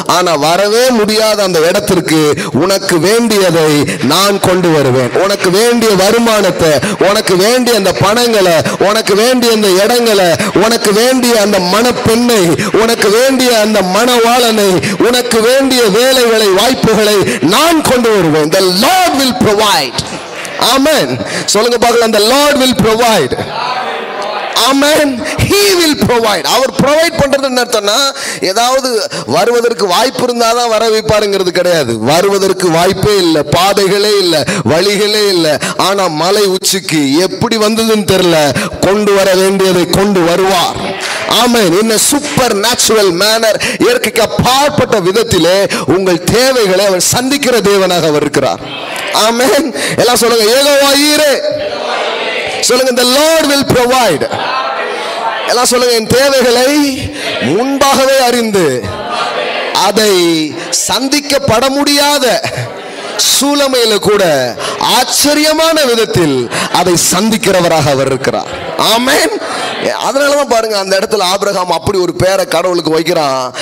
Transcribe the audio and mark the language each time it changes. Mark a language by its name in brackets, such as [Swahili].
[Tamil] ஆனா வரவே முடியாத அந்த இடத்திற்கு உனக்கு வேண்டியதை நான் கொண்டு வருவேன். உனக்கு வேண்டிய வருமானத்தை, உனக்கு வேண்டிய அந்த பணங்களை, உனக்கு வேண்டிய அந்த இடங்களை, உனக்கு வேண்டிய அந்த மணப்பெண்ணை, உனக்கு வேண்டிய அந்த மணவாளனை, உனக்கு வேண்டிய வேலைகளை, வாய்ப்புகளை நான் கொண்டு வருவேன். [English] The Lord will provide. Amen. [Tamil] சொல்லுங்க பார்க்கலாம், [English] the Lord will provide. Amen. He will provide. [Tamil] Our provide பண்றது என்ன அர்த்தம்னா, ஏதாவது வருவதற்கு வாய்ப்பு இருந்தாதான் வர வைப்பாருங்கிறது கிடையாது. வருவதற்கு வாய்ப்பே இல்லை, பாதைகளே இல்லை, வழிகளே இல்லை. ஆனா மலை உச்சிக்கு எப்படி வந்ததுன்னு தெரியல, கொண்டு வர வேண்டியதை கொண்டு வருவார். ஆமென். [English] in a supernatural manner, [Tamil] இயற்கைக்கு அப்பாற்பட்ட விதத்திலே உங்கள் தேவைகளை அவர் சந்திக்கிற தேவனாக அவர் இருக்கிறார். ஆமென். எல்லாம் சொல்லுங்க, யெகோவா ஈரே. சொல்லுங்க, [English] the Lord will provide. [Tamil] எல்லாம் சொல்லுங்க, என் தேவைகளை முன்பாகவே அறிந்து அதை சந்திக்கப்பட முடியாத சூழமையில கூட ஆச்சரியமான விதத்தில் அதை சந்திக்கிறவராக அவர் இருக்கிறார். ஆமென். அதனாலதான் பாருங்க, அந்த இடத்துல ஆபிரகாம் அப்படி ஒரு பேரை கடவுளுக்கு வைக்கிறான்.